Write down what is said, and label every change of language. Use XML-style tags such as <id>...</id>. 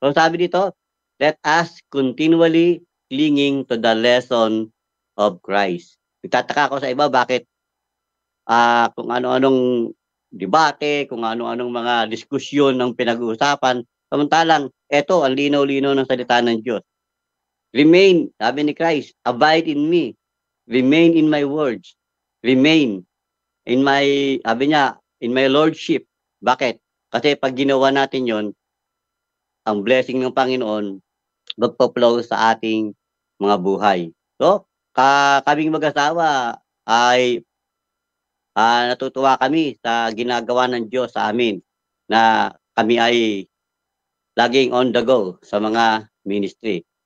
<tl>So sabi dito,</tl> <en>let us continually clinging to the lesson of Christ.</en> <tl>Nagtataka ako sa iba, bakit kung ano-anong debate, kung ano-anong mga diskusyon ng pinag-uusapan, samantalang, eto, ang linaw-linaw ng salita ng Diyos.</tl> <en>Remain,</en> <tl>sabi ni</tl> <en>Christ, abide in me. Remain in my words. Remain in my,</en> <tl>sabi niya,</tl> <en>in my lordship.</en> <tl>Bakit? Kasi pag ginawa natin yon, ang blessing ng Panginoon magpo-flow sa ating mga buhay. So, kaming mag-asawa ay natutuwa kami sa ginagawa ng Diyos sa amin na kami ay laging</tl> <en>on the go</en> <tl>sa mga ministry.</tl>